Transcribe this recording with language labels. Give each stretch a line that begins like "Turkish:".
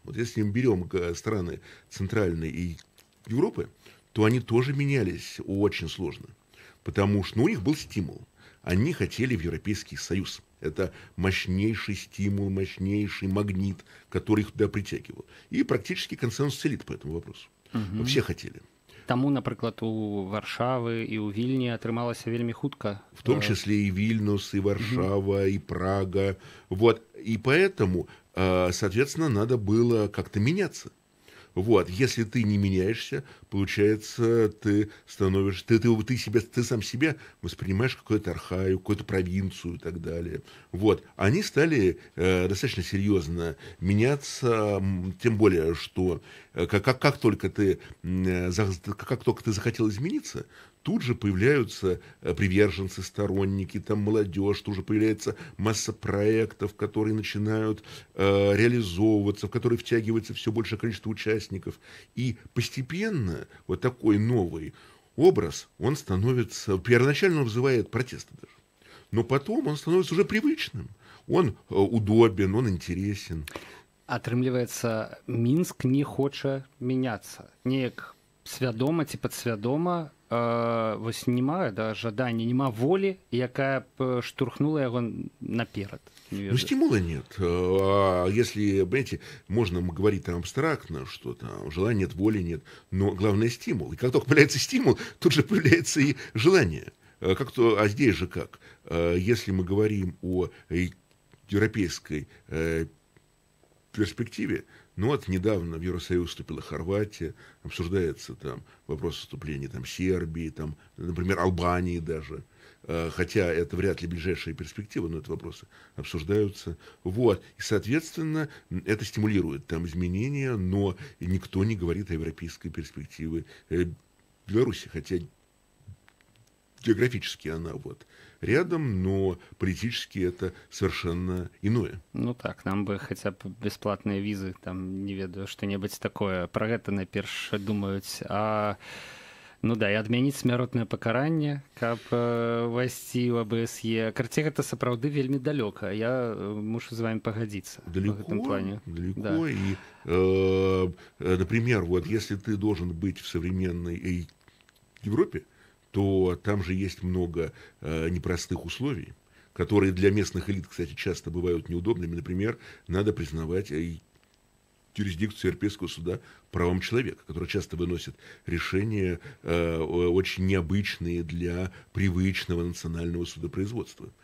Russian: Вот если мы берем страны Центральной Европы, то они тоже менялись очень сложно. Потому что у них был стимул. Они хотели в Европейский Союз. Это мощнейший стимул, мощнейший магнит, который их туда притягивал. И практически консенсус элит по этому вопросу. Все хотели.
Belarusian: Таму, напрыклад, у Варшавы і ў Вільні атрымалася вельмі хутка.
Russian: В том числе и Вильнюс, и Варшава, и Прага. Вот. И поэтому, соответственно, надо было как-то меняться. Вот. Если ты не меняешься, получается, ты становишься, ты сам себя воспринимаешь какую-то архаю, какую-то провинцию и так далее. Вот. Они стали достаточно серьезно меняться, тем более, что как только ты захотел измениться, тут же появляются приверженцы, сторонники, там молодежь, тут же появляется масса проектов, которые начинают реализовываться, в которые втягивается все большее количество участников. И постепенно вот такой новый образ, он становится, первоначально он вызывает протесты даже, но потом он становится уже привычным. Он удобен, он интересен.
Belarusian: Атрымліваецца, Мінск не хоча мяняцца. Неяк свядома ці падсвядома вось няма жадання, няма волі, якая б штурхнула яго наперад.
Russian: Ну, стимула нет. Если, понимаете, можно говорить там абстрактно, что там желания нет, воли нет, но главное стимул. И как только появляется стимул, тут же появляется и желание. А здесь же как? Если мы говорим о европейской перспективе, ну вот недавно в Евросоюз вступила Хорватия, обсуждается там вопрос вступления там Сербии, там, например, Албании даже, хотя это вряд ли ближайшая перспектива, но это вопросы обсуждаются. Вот. И, соответственно, это стимулирует там изменения, но никто не говорит о европейской перспективе Беларуси, хотя географически она вот рядом, но политически это совершенно иное. Ну так, нам бы хотя бы бесплатные визы, там,
Belarusian: не ведаю,
Russian: что-нибудь такое.
Belarusian: Про гэта найперш думаюць.
Russian: А
Belarusian: Ну да, і адмяніць смяротнае пакаранне, каб увайсці ў АБСЕ. Карце, гэта сапраўды вельмі далёка. Я мушу з вами пагадзіцца в гэтым плане.
Russian: Далеко. Да. И, например, вот если ты должен быть в современной Европе, то там же есть много непростых условий, которые для местных элит, кстати, часто бывают неудобными. Например, надо признавать юрисдикцию Европейского суда правам человека, который часто выносит решения очень необычные для привычного национального судопроизводства.